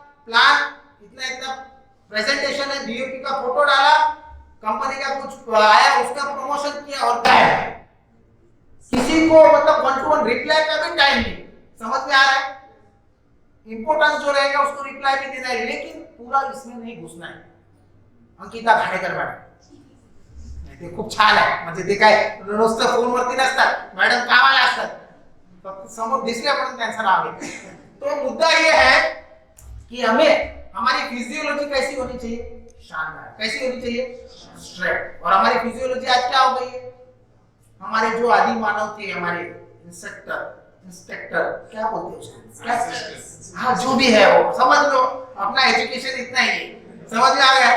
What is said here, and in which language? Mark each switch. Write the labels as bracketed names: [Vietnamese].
[Hindi] Plan, इतना इतना presentation है, डीओपी का फोटो डाला, कंपनी का कुछ आया, उसका प्रमोशन किया और क्या है, किसी को मतलब 1-to-1 रिप्लाई का भी टाइम नहीं। समझ में आ रहा है? इंपोर्टेंस जो रहेगा उसको रिप्लाई भी देना है, लेकिन पूरा इसमें नहीं घुसना है। [Marathi] अंकिता खाडेकर मॅडम ते खूप छान आहे, म्हणजे ते काय नुसतं फोनवरती नसतात, मॅडम कामाला असतात, फक्त समोर दिसले म्हणून त्यांचं नाव घेते। [Hindi] तो मुद्दा ये है कि हमें हमारी फिजियोलॉजी कैसी होनी चाहिए, शानदार। कैसी होनी चाहिए, स्ट्रेट। और हमारी फिजियोलॉजी आज क्या हो गई है, हमारे जो आदि मानव थे, हमारे इंस्पेक्टर क्या बोलते हैं, हाँ जो भी है वो समझ लो, अपना एजुकेशन इतना ही है, समझ में आ गया।